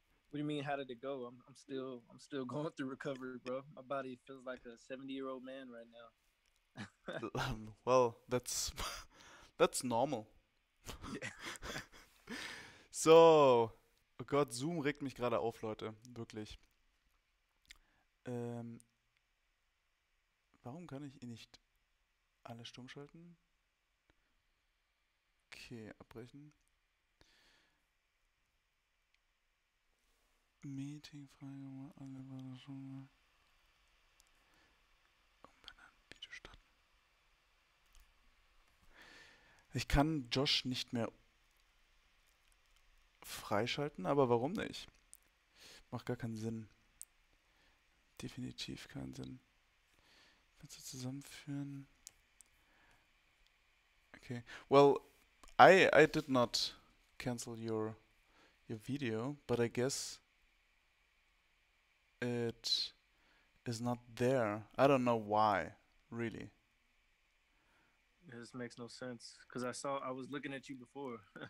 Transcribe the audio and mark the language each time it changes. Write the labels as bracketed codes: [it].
[en] What do you mean? How did it go? I'm still going through recovery, bro. My body feels like a 70-year-old man right now. Well, that's that's normal. Yeah. [de] So, oh Gott, Zoom regt mich gerade auf, Leute, wirklich. Warum kann ich ihn nicht alle stumm schalten? Okay, abbrechen. Meeting freigemacht, alle schon. Video starten. Ich kann Josh nicht mehr freischalten, aber warum nicht? Macht gar keinen Sinn. Definitiv keinen Sinn. Kannst du zusammenführen? [en] Okay. Well, I did not cancel your video, but I guess it is not there. I don't know why, really. This makes no sense because I was looking at you before.